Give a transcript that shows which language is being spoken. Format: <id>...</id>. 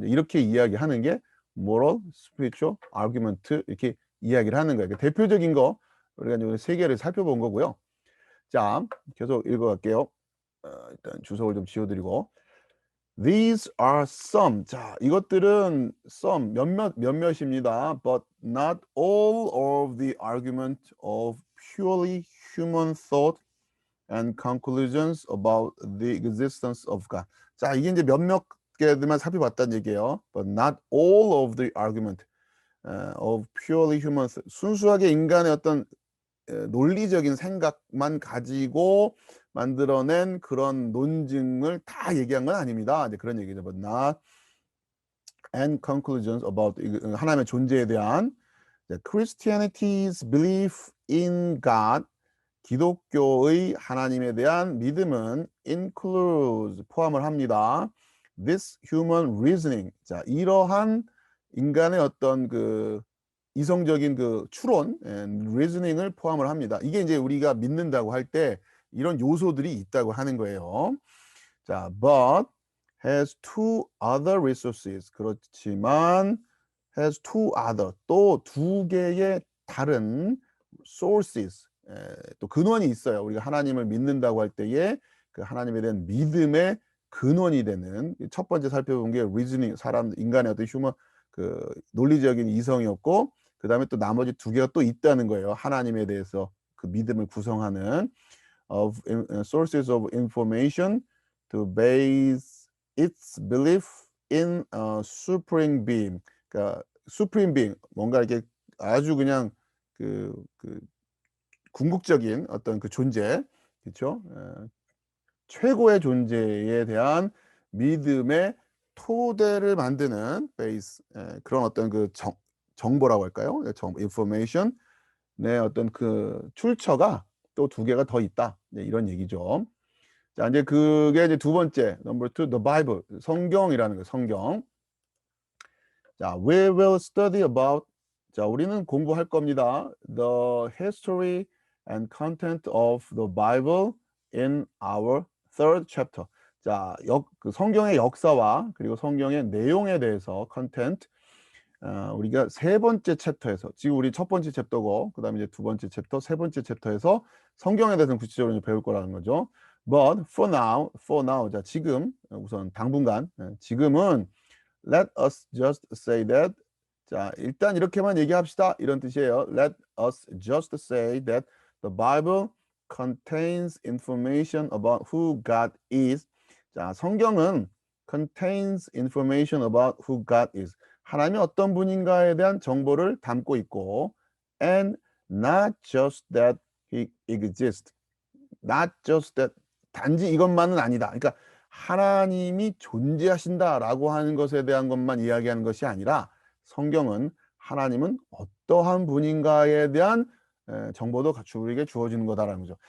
<ko>이렇게 이야기하는 게</ko> <en>moral, spiritual argument,</en> <ko>이렇게 이야기를 하는 거예요. 대표적인 거 우리가 이제 세 개를 살펴본 거고요. 자, 계속 읽어갈게요. 일단 주석을 좀 지워드리고.</ko> <en>These are some.</en> <ko>자, 이것들은 some, 몇몇입니다.</ko> <en>But not all of the argument of purely human thought and conclusions about the existence of God.</en> <ko>자, 이게 이제 몇몇 개들만 살펴봤다는 얘기예요.</ko> <en>But not all of the argument of purely human,</en> <ko>순수하게 인간의 어떤 논리적인 생각만 가지고 만들어낸 그런 논증을 다 얘기한 건 아닙니다. 이제 그런 얘기죠.</ko> <en>But not and conclusions about</en> <ko>하나님의 존재에 대한</ko> <en>Christianity's belief in God,</en> <ko>기독교의 하나님에 대한 믿음은</ko> <en>includes,</en> <ko>포함을 합니다.</ko> <en>This human reasoning.</en> <ko>자, 이러한 인간의 어떤 그 이성적인 그 추론, reasoning을 포함을 합니다. 이게 이제 우리가 믿는다고 할 때 이런 요소들이 있다고 하는 거예요.</ko> <en>자, but has two other resources.</en> <ko>그렇지만</ko> <en>has two other,</en> <ko>또 두 개의 다른 sources, 또 근원이 있어요. 우리가 하나님을 믿는다고 할 때에 그 하나님에 대한 믿음의 근원이 되는, 첫 번째 살펴본 게 reasoning, 인간의 어떤 휴먼 그 논리적인 이성이었고, 그 다음에 또 나머지 두 개가 또 있다는 거예요. 하나님에 대해서 그 믿음을 구성하는</ko> <en>of sources of information to base its belief in a supreme being.</en> <ko>그러니까 supreme being, 뭔가 이렇게 아주 그냥 그 궁극적인 어떤 그 존재, 그렇죠? 최고의 존재에 대한 믿음의 토대를 만드는 베이스, 그런 어떤 그 정보라고 할까요? information, 네, 어떤 그 출처가 또 두 개가 더 있다. 네, 이런 얘기죠. 자, 이제 그게 이제 두 번째,</ko> <en>number two, the Bible,</en> <ko>성경이라는 거예요. 성경. 자,</ko> <en>we will study about,</en> <ko>자, 우리는 공부할 겁니다.</ko> <en>The history and content of the Bible in our third chapter.</en> <ko>자, 그 성경의 역사와 그리고 성경의 내용에 대해서 content, 우리가 세 번째 챕터에서, 지금 우리 첫 번째 챕터고, 그 다음에 이제 두 번째 챕터, 세 번째 챕터에서 성경에 대해서는 구체적으로 배울 거라는 거죠.</ko> <en>But for now,</en> <ko>자, 지금, 우선 당분간, 지금은</ko> <en>let us just say that,</en> <ko>자, 일단 이렇게만 얘기합시다, 이런 뜻이에요.</ko> <en>Let us just say that the Bible contains information about who God is.</en> <ko>자, 성경은</ko> <en>contains information about who God is.</en> <ko>하나님이 어떤 분인가에 대한 정보를 담고 있고,</ko> <en>and not just that he exists. Not just that,</en> <ko>단지 이것만은 아니다. 그러니까 하나님이 존재하신다라고 하는 것에 대한 것만 이야기하는 것이 아니라, 성경은 하나님은 어떠한 분인가에 대한 정보도 우리에게 주어지는 거다라는 거죠.</ko>